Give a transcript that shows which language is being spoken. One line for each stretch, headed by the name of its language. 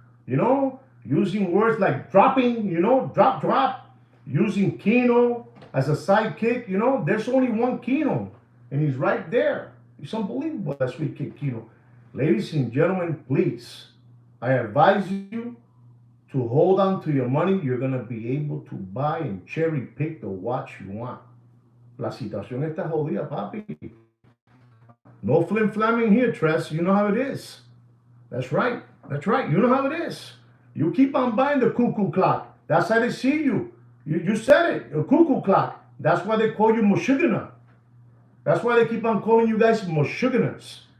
English: You know, using words like dropping, you know, drop, using Kino as a sidekick. You know, there's only one Kino, and he's right there. It's unbelievable, that Sweet Kid Kino. Ladies and gentlemen, please, I advise you to hold on to your money. You're going to be able to buy and cherry pick the watch you want.
Spanish: La situación está jodida, papi.
English: No flim flamming here, Tress. You know how it is. That's right. You know how it is. You keep on buying the cuckoo clock. That's how they see you. You said it, a cuckoo clock. That's why they call you Meshuggah. That's why they keep on calling you guys Meshuggahs.